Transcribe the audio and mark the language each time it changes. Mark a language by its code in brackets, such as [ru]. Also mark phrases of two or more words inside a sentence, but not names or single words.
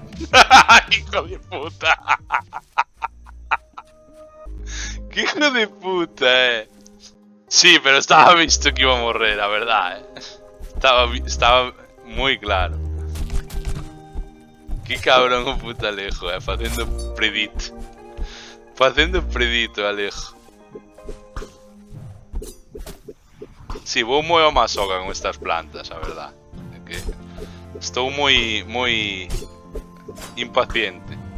[es] Hijo de puta. ¡Qué hijo de puta, Sí, pero estaba visto que iba a morrer, la verdad, Estaba muy claro. [gl] Qué cabrón o puta Alejo, facendo predito. Facendo predito, Alejo. Sí, vou moi a masoca con estas plantas, a verdad. É que estou moi impaciente.